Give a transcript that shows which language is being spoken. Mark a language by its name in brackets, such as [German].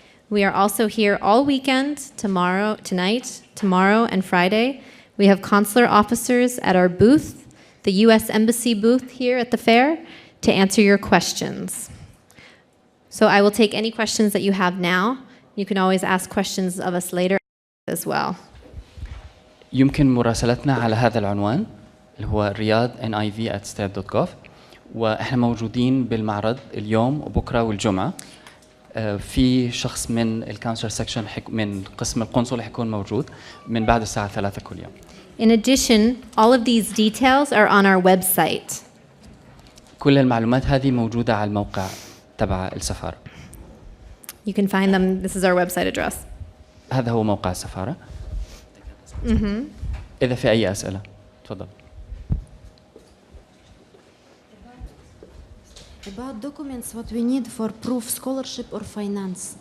[English] We are also here all weekend, tomorrow, and Friday. We have consular officers at our booth, the U.S. Embassy booth here at the fair, to answer your questions. So I will take any questions that you have now. You can always ask questions of us later as well. [Arabic] يمكن مراسلتنا على هذا العنوان اللي هو riyadniv@state.gov، واحنا موجودين بالمعرض اليوم وبكره والجمعه. في شخص من الكونسلر سكشن من قسم القنصل حيكون موجود من بعد الساعه 3 كل يوم. [English] In addition, all of these details are on our website. [Arabic] كل المعلومات هذه موجوده على الموقع تبع السفاره. [English] You can find them. This is our website address. [Arabic] هذا هو موقع السفاره. اذا في اي اسئله تفضل. [English] About documents, what we need for proof, scholarship or finance.